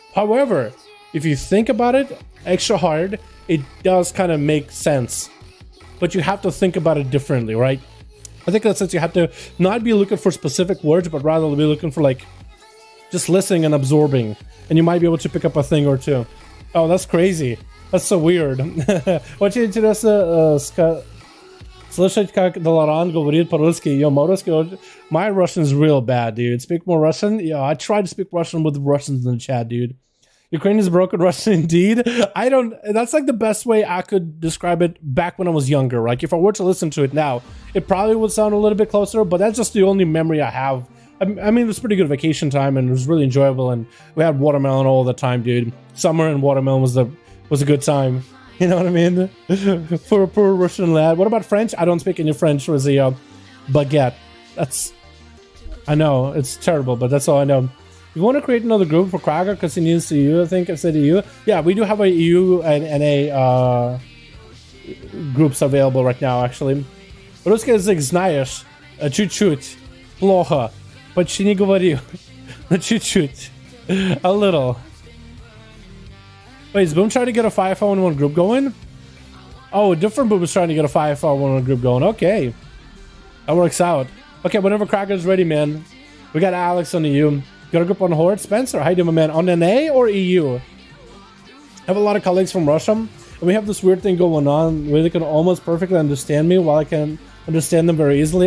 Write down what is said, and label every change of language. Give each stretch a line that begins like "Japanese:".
English: However, if you think about it extra hard, it does kind of make sense. But you have to think about it differently, right? I think that sense you have to not be looking for specific words, but rather be looking for like just listening and absorbing, and you might be able to pick up a thing or two. Oh, that's crazy. That's so weird.
Russian: Очень интересно слышать, как Dalaran говорит по-русски.
English: Yo, my Russian is real bad, dude. Speak more Russian? Yeah, I try to speak Russian with the Russians in the chat, dude. Ukraine is broken Russian indeed. That's like the best way I could describe it back when I was younger. Like if I were to listen to it now, it probably would sound a little bit closer, but that's just the only memory I have. I mean, it was pretty good vacation time and it was really enjoyable, and we had watermelon all the time, dude. Summer and watermelon was a good time. You know what I mean? For a poor Russian lad. What about French? I don't speak any French. Was a baguette. I know, it's terrible, but that's all I know. You want to create another group for Cracker because he needs to EU, I think, instead of EU? Yeah, we do have a EU and NA groups available right now, actually.
Russian: Русский язык знаешь, чуть-чуть, плохо, почти не говорю, чуть-чуть,
English: a little. Wait, is Boom trying to get a 5V5 1v1 group going? Oh, a different Boom is trying to get a 5V5 1v1 group going. Okay. That works out. Okay, whenever Cracker's ready, man. We got Alex on the EU. Got a group on Horde. Spencer, how you doing, my man? On NA or EU? I have a lot of colleagues from Russia, and we have this weird thing going on where they can almost perfectly understand me while I can understand them very easily.